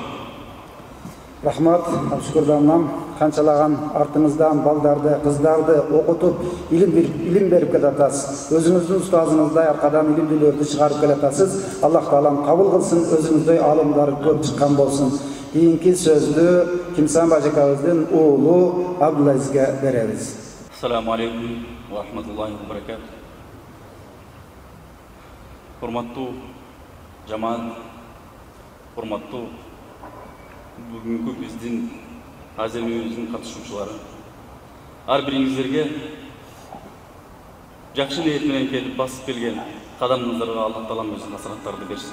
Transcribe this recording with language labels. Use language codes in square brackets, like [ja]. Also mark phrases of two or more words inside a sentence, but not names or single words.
[ky] Рахмат, Абшүкүрдамнам, канчалаган артыңыздан балдарды, кыздарды окутуп, илим берип келатасыз. Өзүңүздүн устазыңыздай аркадан илимдүүлөрдү чыгарып келатасыз. Аллах Таалам кабыл кылсын, өзүңүздөй алымдар көп чыккан болсун. Кийинки сөздү Кимсан Бажекабыздын уулу Абдулазизге беребиз. [ar] السلام عليكم ورحمة الله وبركاته. [ky] Урматтуу жамаат, урматтуу бүгүнкү биздин аземибиздин катышуучулары, ар бириңиздерге жакшы ниет менен келип басып келген кадамыңыздарга Аллах Таалам өз насыраттарды берсин.